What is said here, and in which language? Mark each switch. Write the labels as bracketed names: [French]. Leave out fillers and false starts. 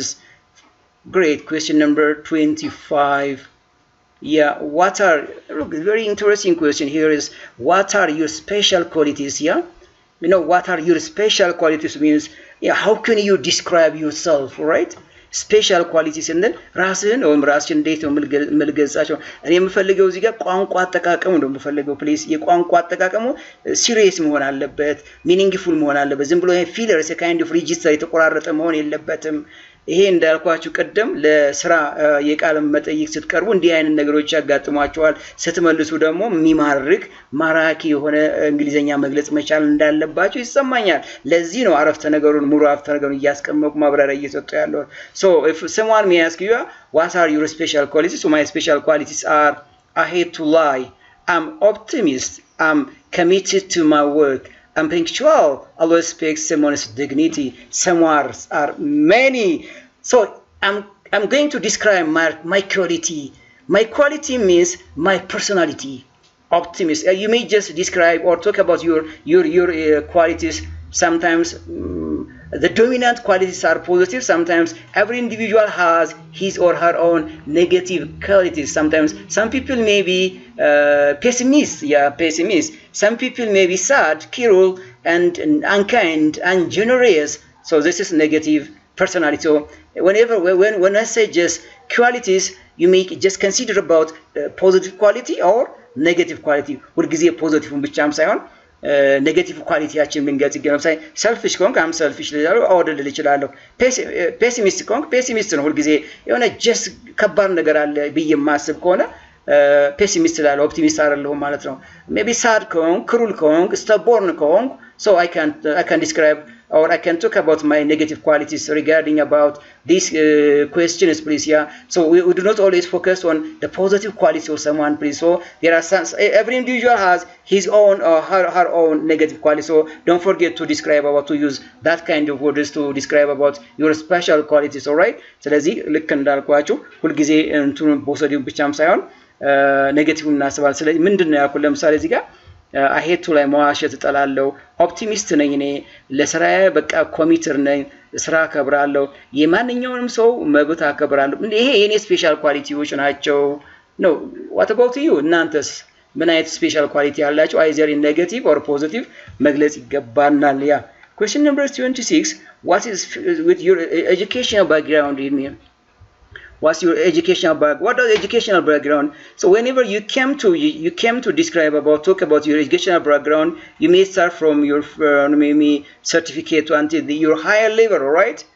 [English] Is great. Question number 25. Yeah, what are, look, very interesting question here is, what are your special qualities? Yeah, you know, what are your special qualities means, yeah, how can you describe yourself, right? [Amharic] ስፔሻል ኳሊቲ ስንል ራስህን ወይም ራስህን እንዴት ነው መልገጻቸው? እኔ የምፈልገው እዚህ ጋር ቋንቋ አጠቃቀሙ ነው የምፈልገው። ፕሊዝ የቋንቋ አጠቃቀሙ ሲሪየስ መሆን አለበት፣ ሚኒንግፉል መሆን አለበት። ዝም ብሎ ፊለርስ ካይንድ ኦፍ ሬጂስተር የተቆራረጠ መሆን የለበትም። ይሄ እንዳልኳችሁ ቀደም ለስራ የቃል መጠይቅ ስትቀርቡ እንዲህ አይነት ነገሮች ያጋጥሟቸዋል። ስትመልሱ ደግሞ የሚማርክ ማራኪ የሆነ እንግሊዘኛ መግለጽ መቻል እንዳለባችሁ ይሰማኛል። ለዚህ ነው አረፍተ ነገሩን ሙሉ አረፍተ ነገሩን እያስቀመጥኩ ማብራሪያ እየሰጠሁ ያለው። [English] so if someone may ask you what are your special qualities, so my special qualities are I hate to lie, I'm optimist, I'm committed to my work, I'm punctual, I respect someone's dignity. Some words are many. So I'm going to describe my quality. My quality means my personality. Optimist. You may just describe or talk about your qualities. Sometimes the dominant qualities are positive. Sometimes every individual has his or her own negative qualities. Sometimes some people may be pessimist. Yeah, pessimist. Some people may be sad, cruel, and unkind, ungenerous. So this is negative personality. So when I say just qualities, you may just consider about positive quality or negative quality. [Amharic] ሁልጊዜ ፖዚቲቭን ብቻም ሳይሆን ኔጌቲቭ ኳሊቲያችን ብንገልጽ ይገኛል። ለምሳሌ ሰልፊሽ ከሆንክ አም ሰልፊሽ ልላለው አወደል ልችላለሁ። ፔሲሚስት ከሆንክ ፔሲሚስት ነው። ሁልጊዜ የሆነ ጀስ ከባድ ነገር አለ ብዬ ማስብ ከሆነ ፔሲሚስት ላለው ኦፕቲሚስት አይደለሁም ማለት ነው። ሜቢ ሳድ ከሆንክ ክሩል ከሆንክ ስታቦርን ከሆንክ [English] so I can describe or I can talk about my negative qualities regarding about these questions, please. Yeah, so we do not always focus on the positive qualities of someone, please. So there are some, every individual has his own or her own negative qualities. So don't forget to describe about, to use that kind of words to describe about your special qualities. All right, [Amharic] ስለዚህ ልክ እንዳልኳችሁ ሁልጊዜ እንትኑ ፖዚቲቭ ብቻም ሳይሆን ኔጌቲቭ እናስባለን። ስለዚህ ምንድነው ያልኩት? ለምሳሌ እዚህ ጋር አሄቱ ላይ መዋሸት እጠላለሁ፣ ኦፕቲሚስት ነኝ፣ እኔ ለስራዬ በቃ ኮሚትር ነኝ፣ ስራ አከብራለሁ፣ የማንኛውንም ሰው መብት አከብራለሁ። ይሄ የኔ ስፔሻል ኳሊቲዎች ናቸው ነው። [English] what about you? [Amharic] እናንተስ ምን አይነት ስፔሻል ኳሊቲ ያላችሁ? [English] either in negative or positive [Amharic] መግለጽ ይገባናል። [English] ያ question number 26, what is with your educational background in here? What's your educational background? What is educational background? So whenever you came to describe about, talk about your educational background, you may start from your maybe certificate until your higher level, right?